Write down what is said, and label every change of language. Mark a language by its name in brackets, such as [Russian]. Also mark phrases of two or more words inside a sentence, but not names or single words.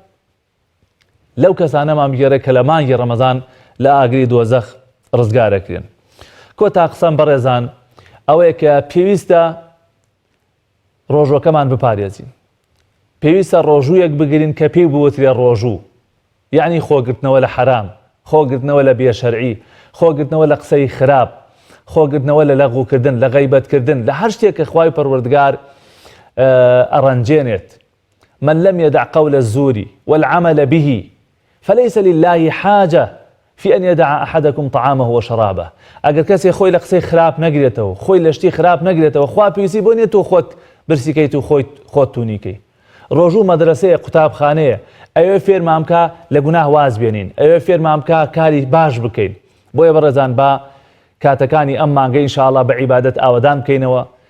[Central Kurdish] لەو کەسانەمان بگێڕێ کە لە مانگی ڕەمەزان لە ئاگری دۆزەخ ڕزگارەکرێن کۆتا قسەم بەڕێزان ئەوەیە کە پێویستە ڕۆژوەکەمان بپارێزین پێویستە ڕۆژوویەک بگرین کە پێی بوترێ ڕۆژوو یعنی خۆگرتنەوە لە حرام خۆگرتنەوە لە بێشەرعی خۆگرتنەوە لە قسەی خراپ خۆگرتنەوە لە لەغوکردن لە غەیبەتکردن لە هەر شتێک کە خوای پەروەردگار ئەڕەنجێنێت [Arabic] من لم يدع قول الزور والعمل به فليس لله حاجة في أن يدع أحدكم طعامه وشرابه [Central Kurdish] ئەگەر کەسێ خۆی لە قسەی خراپ نەگرێتەوە خۆی لە شتی خراپ نەگرێتەوە خوا پێویستی بۆ نیە تۆ خۆت برسیکەیت و خۆت تونیکەی ڕۆژوو مەدرسەیە قوتابخانەیە ئەوێ فێرمان بکە لە گوناه واز بێنین ئەوێ فێرمان بکە کاری باش بکەین بۆیە بەڕێزان با کاتەکانی ئەم مانگە ئینشاءالله بە عیبادەت ئاوەدان بکەینەوە